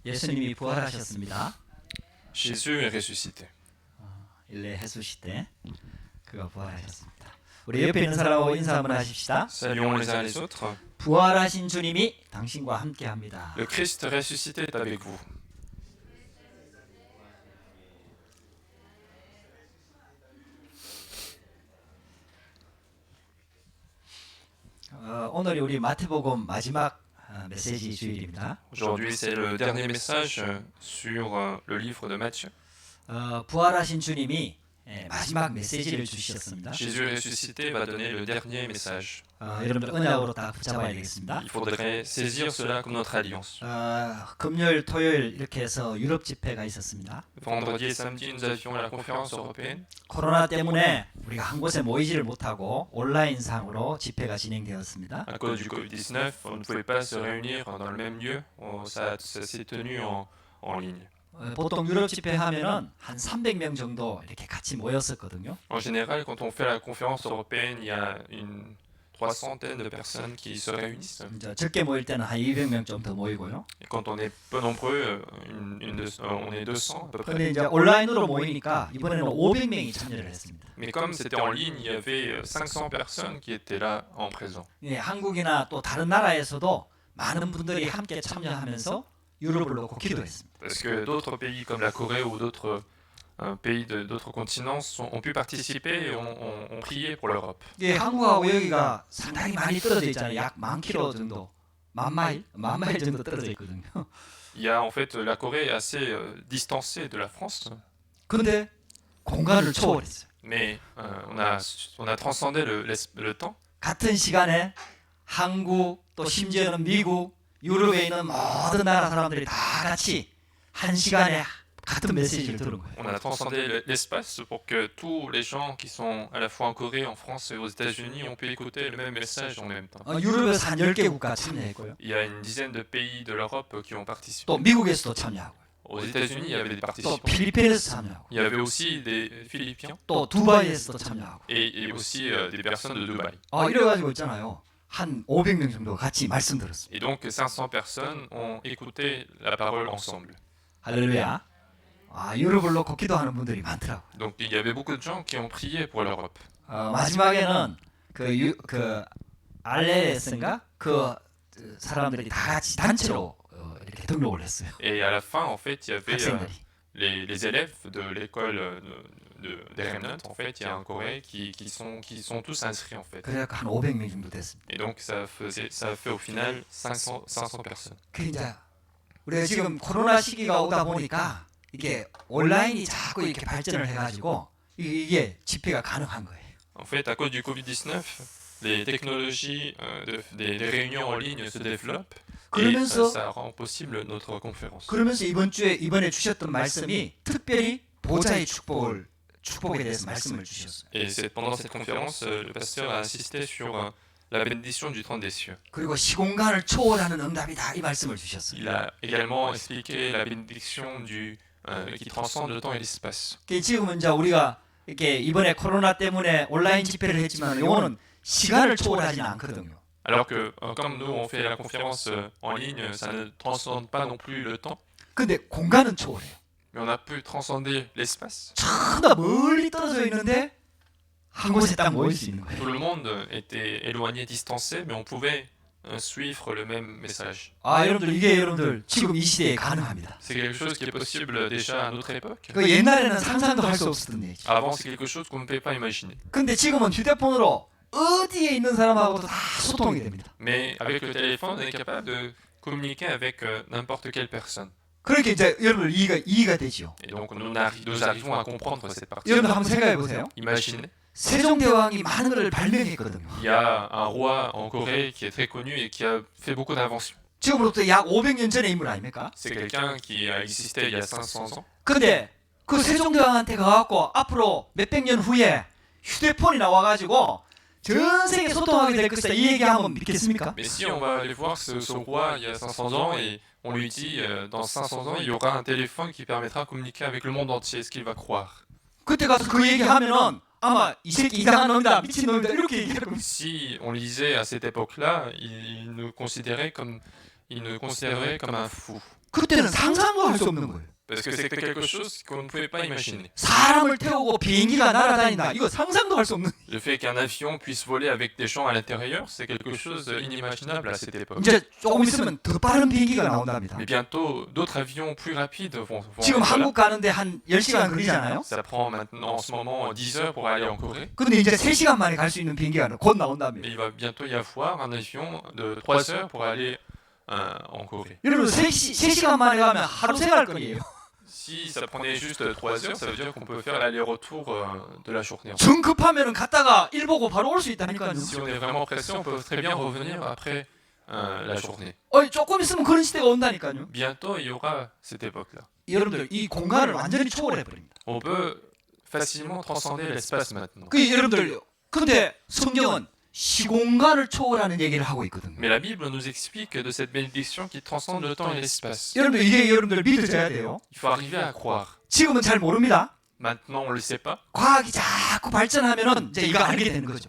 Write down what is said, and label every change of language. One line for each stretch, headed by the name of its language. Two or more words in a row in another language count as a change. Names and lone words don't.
Korean: 예수님이 부활하셨습니다.
French: Jésus est ressuscité.
Korean: 일레 해수시 때 그가 부활하셨습니다. 우리 옆에 있는 사람하고 인사 한번 하십시다.
French: Saluons les uns les autres.
Korean: 부활하신 주님이 당신과 함께합니다.
French: Le Christ ressuscité est avec vous.
Korean: 오늘이 우리 마태복음 마지막 메시지 주일입니다.
French: Aujourd'hui, c'est le dernier message sur le livre de Matthieu.
Korean: 부활하신 주님이 마지막 메시지를 주셨습니다.
French: Jésus ressuscité va donner le dernier message.
Korean: 여러분들 언약으로 다 붙잡아야 되겠습니다.
French: Il faudrait saisir cela comme notre alliance.
Korean: 금요일, 토요일 이렇게 해서 유럽 집회가 있었습니다.
French: Vendredi et samedi, nous avions la conférence européenne.
Korean: 코로나 때문에 우리가 한 곳에 모이지를 못하고 온라인상으로 집회가 진행되었습니다.
French: À cause du Covid-19, on ne pouvait pas se réunir dans le même lieu. Ça s'est tenu en ligne.
Korean: 보통 유럽 집회 하면은 한 300명 정도 이렇게 같이 모였었거든요.
French: En général, quand on fait la conférence européenne, il y a une 300aine de personnes qui se réunissent.
Korean: 이제 적게 모일 때는 한 200명 좀 더 모이고요.
French: Et quand on est peu nombreux, on est 200 à peu près.
Korean: 근데 이제 온라인으로 모이니까 이번에는 500명이 참여를 했습니다.
French: Mais comme c'était en ligne, il y avait 500 personnes qui étaient là en présent.
Korean: 예, 한국이나 또 다른 나라에서도 많은 분들이 함께 참여하면서 유럽을 놓고 기도했습니다.
French: Parce que d'autres pays comme la Corée ou d'autres pays d'autres continents ont pu participer et ont prié pour l'Europe.
Korean: 예, 한국하고 여기가 상당히 많이 떨어져 있잖아요. 약 1000km 정도, 만 마일 정도 떨어져 있거든요.
French: Il y a en fait la Corée est assez distancée de la France.
Korean: 근데 공간을 초월했어요.
French: Mais on a transcendé le temps.
Korean: 같은 시간에 한국 또 심지어는 미국, 유럽에 있는 모든 나라 사람들이 다 같이 한 시간에 같은 메시지를 들은 거예요.
French: On a transcendé l'espace pour que tous les gens qui sont à la fois en Corée, en France et aux États-Unis ont pu écouter le même message en même temps.
Korean: 유럽에서 한 10개 국가 참여했고요.
French: Il y a une dizaine de pays de l'Europe qui ont participé.
Korean: 또 미국에서도 참여하고,
French: Aux États-Unis, il y avait des
Korean: 또
French: participants.
Korean: 필리핀에서 참여하고,
French: Il y avait aussi des Philippiens
Korean: 또 두바이에서도 참여하고.
French: et aussi des personnes de Dubaï.
Korean: 이래가지고 있잖아요. 한 500명 정도 같이 말씀 들었어요.
French: Et donc 500 personnes ont écouté la parole ensemble.
Korean: 할렐루야. 유럽을 놓고 기도하는 분들이 많더라고요.
French: Donc il y avait beaucoup de gens qui ont prié pour l'Europe.
Korean: 마지막에는 그 알레스인가 그 사람들이 다 같이 단체로 이렇게 등록을 했어요.
French: Et à la fin, en fait, il y avait
Korean: 학생들이.
French: les élèves de l'école des Remnant, en fait, il y a en Corée qui sont tous inscrits en fait.
Korean: 그래서 한 500명 정도 됐습니다.
French: Et donc ça a fait au final 500 personnes.
Korean: 그 이제 우리가 지금 코로나 시기가 오다 보니까 이게 온라인이 자꾸 이렇게 발전을 해가지고 이게 집회가 가능한 거예요.
French: En fait, à cause du Covid-19, les technologies des réunions en ligne se développent et
Korean: 그러면서
French: ça rend possible notre conférence.
Korean: 그러면서 이번에 주셨던 말씀이 특별히 보좌의 축복에 대해서 말씀을 주셨어요.
French: Et pendant cette conférence, le pasteur a insisté sur la bénédiction du temps des cieux.
Korean: 그리고 시공간을 초월하는 응답이다 이 말씀을 주셨어요.
French: Il a également expliqué la bénédiction qui transcende le temps et l'espace.
Korean: 지금은 이제 우리가 이렇게 이번에 코로나 때문에 온라인 집회를 했지만 이거는 시간을 초월하지는 않거든요.
French: Alors que comme nous on fait la conférence en ligne, ça ne transcende pas non plus le temps,
Korean: 근데 공간은 초월해요.
French: mais on a pu transcender l'espace.
Korean: 전부 멀리 떨어져 있는데 한 곳에 딱 모일 수 있는 거예요.
French: Tout le monde était éloigné, distancé, mais on pouvait suivre le même message.
Korean: 여러분들 이게 여러분들 지금 이 시대에 가능합니다.
French: C'est quelque chose qui est possible déjà à notre époque.
Korean: 그 옛날에는 상상도 할 수 없었던 얘기죠.
French: Avant, c'est quelque chose qu'on ne peut pas imaginer.
Korean: 근데 지금은 휴대폰으로 어디에 있는 사람하고도 다 소통이 됩니다.
French: Mais avec le téléphone, on est capable de communiquer avec n'importe quelle personne.
Korean: 그렇게 이제 여러분들 이해가 되죠.
French: Et donc nous arrivons à comprendre cette partie.
Korean: 여러분들 한번 생각해 보세요.
French: Imaginez,
Korean: 세종대왕이 많은 걸 발명했거든요.
French: il y a un roi en Corée qui est très connu et qui a fait beaucoup d'inventions.
Korean: 지금으로부터 약 500년 전의 인물 아닙니까?
French: C'est quelqu'un qui a existé il y a 500 ans.
Korean: 근데 그 세종대왕한테 가갖고 앞으로 몇백 년 후에 휴대폰이 나와가지고 전 세계 소통하게 될 것이다 이 얘기하면 믿겠습니까?
French: Mais si on va aller voir ce roi il y a 500 ans et on lui dit dans 500 ans il y aura un téléphone qui permettra de communiquer avec le monde entier, est-ce qu'il va croire?
Korean: 그때 가서 그 얘기하면은 아마 이 새끼 이상한 놈이다 미친 놈이다 이렇게 얘기할 겁니다.
French: Si on lisait à cette époque-là, il nous considérait comme un fou.
Korean: 그때는 상상도 할 수 없는 거예요.
French: Parce que c'était quelque chose qu'on ne pouvait pas imaginer.
Korean: 사람을 태우고 비행기가 날아다닌다. 이거 상상도 할 수 없는.
French: Le fait qu'un avion puisse voler avec des gens à l'intérieur, c'est quelque chose d'inimaginable à cette époque.
Korean: 이제 조금 있으면 더 빠른 비행기가 나온답니다.
French: Mais bientôt, d'autres avions plus rapides vont
Korean: 지금
French: être là.
Korean: 한국 가는데 한 10시간 걸리잖아요.
French: Ça prend maintenant en ce moment 10 heures pour aller en Corée.
Korean: 근데 이제 3시간 만에 갈 수 있는 비행기가 곧
French: Mais
Korean: 나온답니다.
French: il va bientôt y avoir un avion de 3 heures pour aller en Corée.
Korean: 여러분 3시간 만에 가면 하루 생활권이에요.
French: Si ça prenait juste 3 heures, ça veut dire qu'on peut faire l'aller-retour de la journée.
Korean: 정 급하면 갔다가 일 보고 바로 올 수 있다니까요.
French: Si on est vraiment pressé, on peut très bien revenir après la journée.
Korean: 조금 있으면 그런 시대가 온다니까요.
French: Bientôt, il y aura cette époque-là.
Korean: 여러분들 이 공간을 완전히 초월해 버립니다.
French: On peut facilement transcender l'espace maintenant.
Korean: 여러분들 근데 성경은 시공간을 초월하는 얘기를 하고 있거든요.
French: Mais la Bible nous explique de cette bénédiction qui transcende le temps et l'espace.
Korean: 여러분들 이게 여러분들 믿어져야 돼요.
French: Il faut arriver à croire.
Korean: 지금은 잘 모릅니다.
French: Maintenant, on ne le sait pas.
Korean: 과학이 자꾸 발전하면은 이제 이거 알게 되는 거죠.